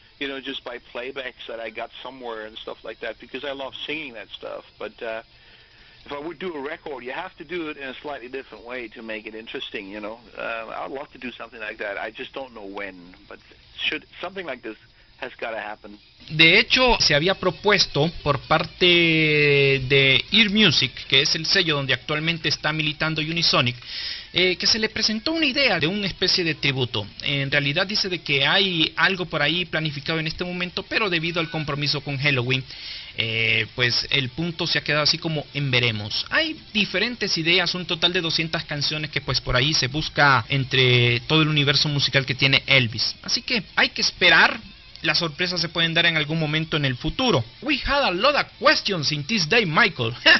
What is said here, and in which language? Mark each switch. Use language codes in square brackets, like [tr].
[en] You know, just by playbacks that I got somewhere and stuff like that, because I love singing that stuff. But if I would do a record, you have to do it in a slightly different way to make it interesting, you know. I would love to do something like that. I just don't know when, but something like this has got to happen. [es] De hecho, se había propuesto por parte de Ear Music, que es el sello donde actualmente está militando Unisonic, que se le presentó una idea de una especie de tributo. En realidad dice de que hay algo por ahí planificado en este momento, pero debido al compromiso con Helloween, pues el punto se ha quedado así como en veremos. Hay diferentes ideas, un total de 200 canciones que pues por ahí se busca entre todo el universo musical que tiene Elvis. Así que hay que esperar. Las sorpresas se pueden dar en algún momento en el futuro. [en] We had a lot of questions in this day, Michael.